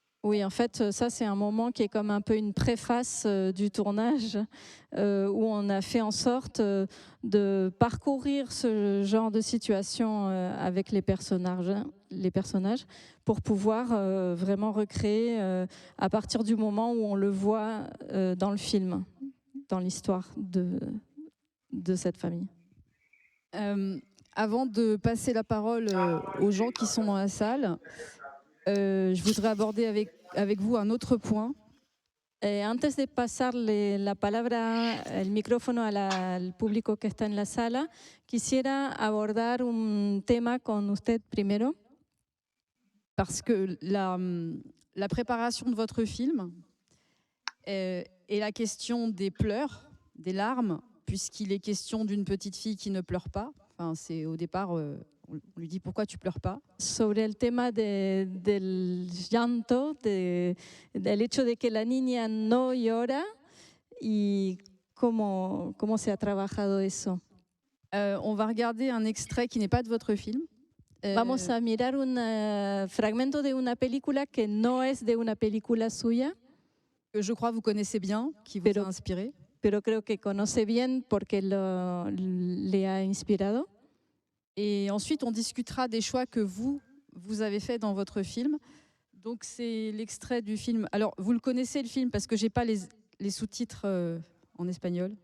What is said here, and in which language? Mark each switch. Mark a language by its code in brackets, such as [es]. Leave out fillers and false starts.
[fr] Oui, en fait, ça, c'est un moment qui est comme un peu une préface du tournage où on a fait en sorte de parcourir ce genre de situation avec les personnages pour pouvoir vraiment recréer à partir du moment où on le voit dans le film. dans l'histoire de cette famille. Avant de passer la parole aux gens qui sont dans la salle, je voudrais aborder avec vous un autre point. [es] Antes de pasarle la palabra, el micrófono al público que está en la sala, quisiera abordar un tema con usted primero. [fr] Parce que la préparation de votre film et la question des pleurs, des larmes, puisqu'il est question d'une petite fille qui ne pleure pas. Enfin, c'est au départ, on lui dit pourquoi tu pleures pas. [es] Sobre el tema del llanto, del hecho de que la niña no llora y cómo se ha trabajado eso. [fr] On va regarder un extrait qui n'est pas de votre film. [es] Vamos a mirar un fragmento de una película que no es de una película suya. [fr] Que je crois vous connaissez bien, qui vous a inspiré. [es] Pero creo que conoce bien porque le ha inspirado. [fr] Et ensuite, on discutera des choix que vous avez faits dans votre film. Donc, c'est l'extrait du film. Alors, vous le connaissez, le film, parce que je n'ai pas les sous-titres en espagnol.